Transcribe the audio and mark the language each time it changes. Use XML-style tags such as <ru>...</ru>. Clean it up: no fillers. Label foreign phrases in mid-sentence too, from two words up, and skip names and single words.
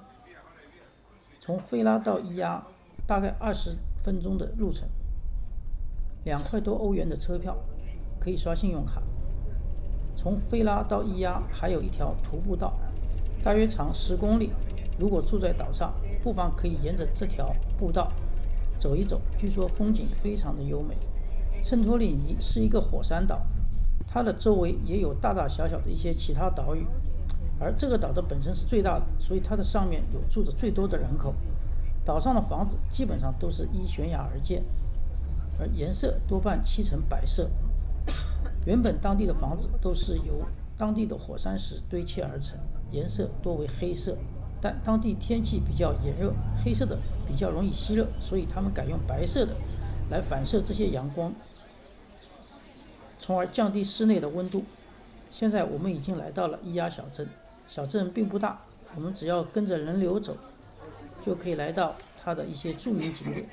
<zh>從費拉到伊亞大概20分鐘的路程， 2塊多歐元的車票，可以刷信用卡。從菲拉到伊亞還有一條徒步道，大約長10公里。如果住在島上，不妨可以沿着這條步道走一走，據說風景非常的優美。聖托里尼是一個火山島，它的周圍也有大大小小的一些其他島嶼，而這個島的本身是最大的，所以它的上面有住着最多的人口。島上的房子基本上都是依懸崖而建，而顏色多半漆成白色。原本当地的房子都是由当地的火山石堆砌而成，顏色多為黑色。但當地天氣比較炎熱，黑色的比較容易吸熱，所以他們改用白色的來反射這些陽光，從而降低室內的溫度。現在我們已經來到了伊亞小鎮，小鎮並不大，我們只要跟着人流走，就可以来到它的一些著名景點。</zh>